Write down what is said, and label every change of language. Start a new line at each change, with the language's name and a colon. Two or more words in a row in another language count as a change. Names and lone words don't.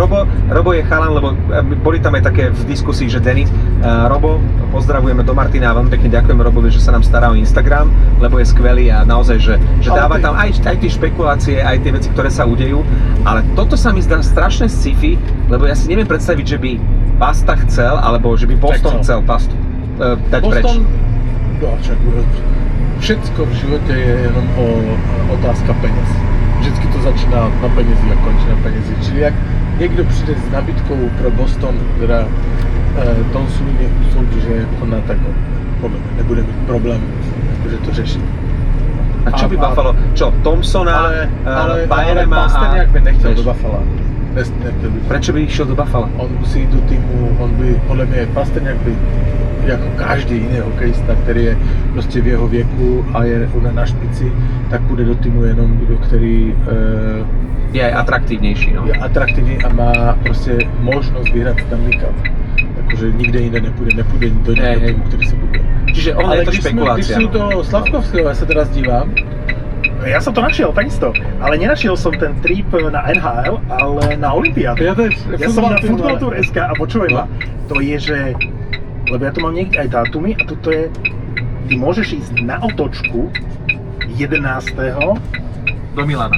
Slovak: Robo je chalan, lebo boli tam aj také v diskusii, že Denis, Robo, pozdravujeme do Martina a veľmi pekne ďakujeme Robovi, že sa nám stará o Instagram, lebo je skvelý a naozaj, že dáva tam aj tie špekulácie, aj tie veci, ktoré sa udejú, ale toto sa mi zdá strašné sci-fi, lebo ja si neviem predstaviť, že by Pasta chcel, alebo že by Boston chcel Pastu dať preč.
Czech: Boston,
Slovak: všetko v živote
Czech: je jenom otázka peněz. Vždycky to začíná na penězi a končí na penězi. Čili jak někdo přijde s nabídkou pro Boston, teda Tom Sully usoudí, že je vhodná, tak podle mě nebude mít problém, že to řešit.
Slovak: A čo by Buffalo? Čo? Thompsona, Bayerema a...
Czech: Pastrňák by nechtěl do Buffalo.
Slovak: Prečo by išiel do Buffalo?
Czech: On musí jít do týmu, on by, podle mě Pastrňák by, jako každý jiný hokejista, který je prostě v jeho věku a je na špici, tak půjde do týmu jenom, který
Slovak: je aj atraktívnejší, no.
Czech: Je atraktivní a má prostě možnost vyhrát Stanley Cup. Jakože nikde jinde nepůjde do nějakého týmu, který se bude.
Slovak: Čiže on je to špekulácia.
Czech: Když jsou to Slavkovského, já se teraz dívám,
Slovak: Ja som to našiel takisto, ale nenašiel som ten trip na NHL, ale na Olympiádu. Ja tiež. Ja som na Football Football.sk a počuj ma, to je, že, lebo ja tu mám niekde aj dátumy a toto je, ty môžeš ísť na otočku 11. Do Milána.